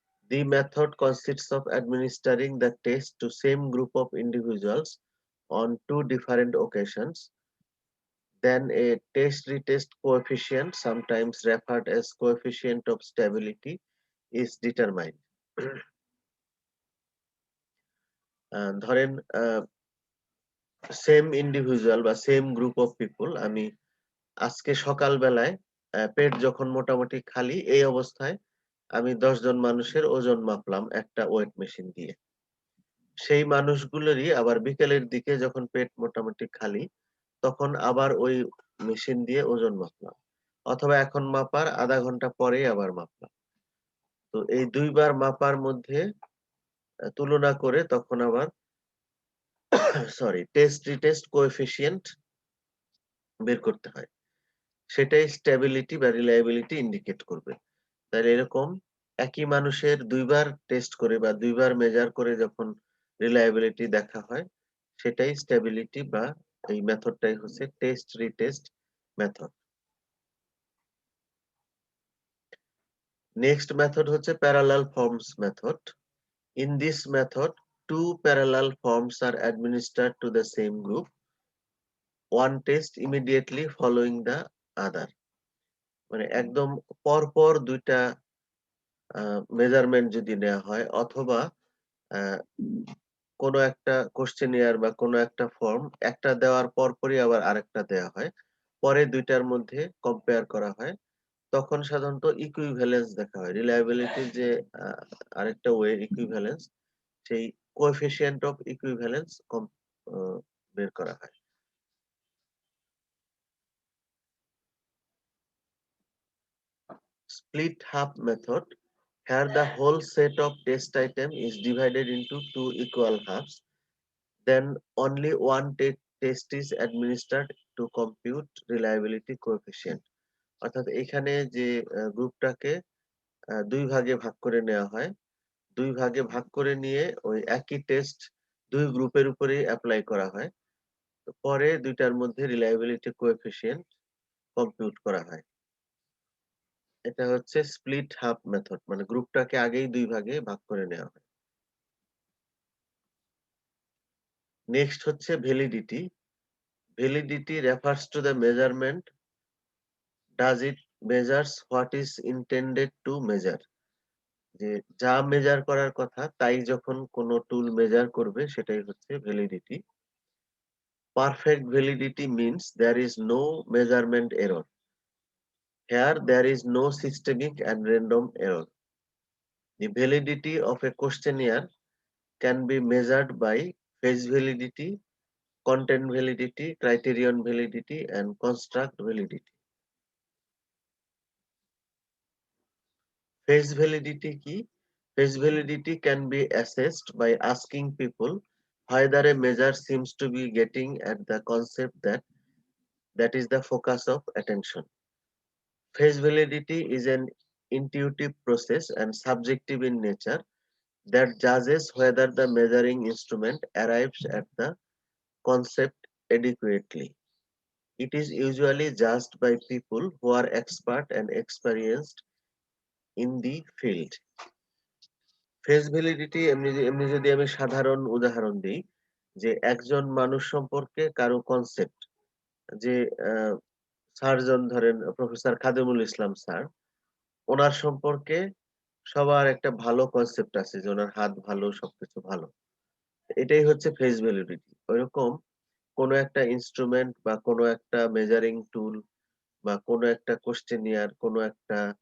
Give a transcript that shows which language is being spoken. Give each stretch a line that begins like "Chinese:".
English: The method consists of administering the test to same group of individuals on 2 different occasions. Then a test retest coefficient, sometimes referred as coefficient of stability, is determined.
Bangla: ধরেন same individual বা same group of people, আমি আজকে সকালবেলায় পেট যখন মোটামুটি খালি এই অবস্থায় আমি 10 জন মানুষের ওজন মাপলাম একটা ওয়েট মেশিন দিয়ে। সেই মানুষগুলোরই আবার বিকেলের দিকে যখন পেট মোটামুটি খালি তখন আবার ওই মেশিন দিয়ে ওজন মাপলাম, অথবা এখন মাপার আধা ঘন্টা পরেই আবার মাপলাম। তো এই দুইবার মাপার মধ্যে তুলনা করে তখন আবার টেস্ট রিটেস্ট কোএফিসিয়েন্ট বের করতে হয়। সেটাই স্টেবিলিটি বা রিলায়েবিলিটি ইন্ডিকেট করবে। তাহলে এরকম একই মানুষের দুইবার টেস্ট করে বা দুইবার মেজার করে যখন রিলায়েবিলিটি দেখা হয় সেটাই স্টেবিলিটি, বা এই মেথডটাই হচ্ছে test retest method. Next method হচ্ছে parallel forms method.
English: In this method 2 parallel forms are administered to the same group, one test immediately following the other.
Bangla: মানে একদম পরপর দুইটা মেজারমেন্ট যদি নেওয়া হয়, অথবা কোনো একটা কোশ্চেনিয়ার বা কোনো একটা ফর্ম একটা দেওয়ার পরপরই আবার আরেকটা দেওয়া হয়, পরে দুইটার মধ্যে কম্পেয়ার করা হয়, তখন সাধারণত ইকুইভ্যালেন্স দেখা হয়। রিলায়েবিলিটির যে আরেকটা ওয়ে ইকুইভ্যালেন্স, সেই কোএফিসিয়েন্ট অফ ইকুইভ্যালেন্স বের করা হয়।
English: Split half method, here the whole set of test item is divided into 2 equal halves, then only one test is administered to compute reliability coefficient.
Bangla: অর্থাৎ এখানে যে গ্রুপটাকে দুই ভাগে ভাগ করে নেওয়া হয়, দুই ভাগে ভাগ করে নিয়ে ওই একই টেস্ট দুই গ্রুপের উপরেই অ্যাপ্লাই করা হয়, পরে দুইটার মধ্যে রিলায়েবিলিটি কোএফিসিয়েন্ট কম্পিউট করা হয়। এটা হচ্ছে স্প্লিট হাফ মেথড, মানে গ্রুপটাকে আগেই দুই ভাগে ভাগ করে নেওয়া হয়। নেক্সট হচ্ছে validity.
English: Validity refers to the measurement, does it measures what is intended to measure.
Bangla: যে যা মেজার করার কথা তাই যখন কোনো টুল মেজার করবে সেটাই হচ্ছে validity.
English: Perfect validity means there is no measurement error. Here there is no systemic and random error. The validity of a questionnaire can be measured by phrase validity, content validity, criterion validity, and construct validity. Phrase validity কি? Phrase validity can be assessed by asking people whether a measure seems to be getting at the concept that is the focus of attention. Phrase validity is an intuitive process and subjective in nature that judges whether the measuring instrument arrives at the concept adequately. It is usually judged by people who are expert and experienced in the field.
Bangla: Face validity এমনি যদি আমি সাধারণ উদাহরণ দিই যে একজন মানুষ সম্পর্কে কারো কনসেপ্ট যে সার্জন ধরেন প্রফেসর খাদেমুল ইসলাম স্যার ওনার সম্পর্কে সবার একটা ভালো কনসেপ্ট আছে যে ওনার হাত ভালো সবকিছু ভালো এটাই হচ্ছে ফেস ভ্যালিডিটি ওইরকম কোনো একটা ইনস্ট্রুমেন্ট বা কোনো একটা মেজারিং টুল বা কোনো একটা কোশ্চেনিয়ার কোনো একটা